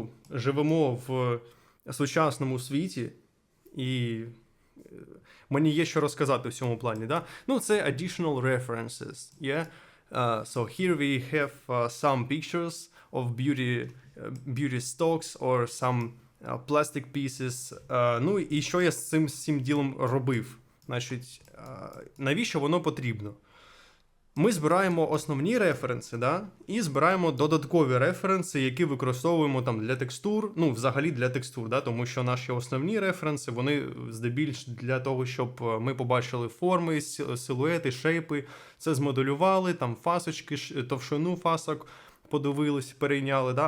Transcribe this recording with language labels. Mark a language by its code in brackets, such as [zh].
[uk] Живемо в сучасному світі, і мені є що розказати в цьому плані. Да? Це [en] additional references. Yeah? So here we have some pictures of beauty stocks or some plastic pieces. [uk] І що я з цим ділом робив? Значить, навіщо воно потрібно? Ми збираємо основні референси, да? І збираємо додаткові референси, які використовуємо там для текстур, взагалі для текстур, да? Тому що наші основні референси, вони здебільш для того, щоб ми побачили форми, силуети, шейпи, це змоделювали, там фасочки, товщину фасок подивились, перейняли, да?